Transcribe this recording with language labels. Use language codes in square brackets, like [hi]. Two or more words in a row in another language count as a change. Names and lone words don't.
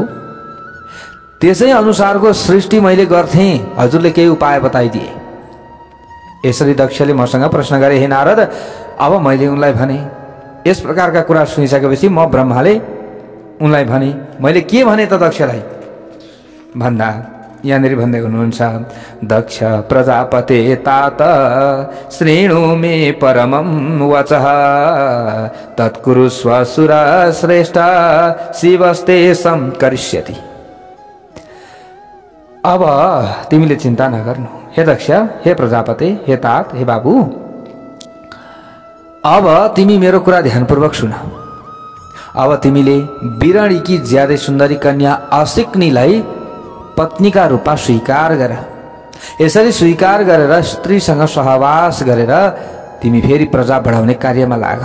[ne] त्यसै अनुसारको सृष्टि मैले गर्थेँ, हजुरले केही उपाय बताइदिए। यसरी दक्षले मसँग प्रश्न गरे, हे नारद, अब मैले उनलाई भने। यस प्रकारका कुरा सुनिसकेपछि म ब्रह्माले उनलाई भने। मैले के भने त दक्षलाई भन्दा यहाँनिर भन्दै हुनुहुन्छ, [sa] दक्ष प्रजापते तात श्रेणु मे परमं वचः तत्कुरु स्वसुर श्रेष्ठ शिवस्ते संकरिष्यति। [ne] अब तिमीले चिन्ता नगर्नु हे दक्ष, हे प्रजापते, हे तात, हे बाबु। अब तिमी मेरो कुरा ध्यानपूर्वक सुन। अब तिमीले बिरणीकी ज्यादै सुन्दरी कन्या असिक्नीलाई पत्नीका रूपमा स्वीकार गर। यसरी स्वीकार गरेर स्त्रीसँग सहवास गरेर तिमी फेरि प्रजा बढाउने कार्यमा लाग।